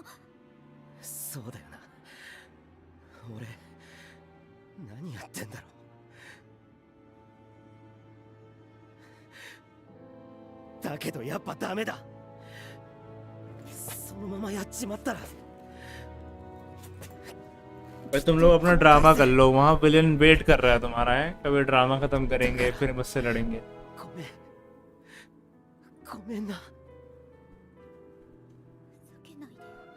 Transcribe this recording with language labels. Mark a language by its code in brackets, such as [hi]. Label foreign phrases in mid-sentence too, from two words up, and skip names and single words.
[ja] そうだよな。俺何やってんだろう。だけどやっぱダメだ。そのままやっちまったら。 [hi] भाई तुम लोग अपना ड्रामा कर लो, वहाँ विलेन वेट कर रहा है तुम्हारा, है कभी ड्रामा खत्म करेंगे फिर मुझसे लड़ेंगे. [ja] ごめんな。ふざけないでよ。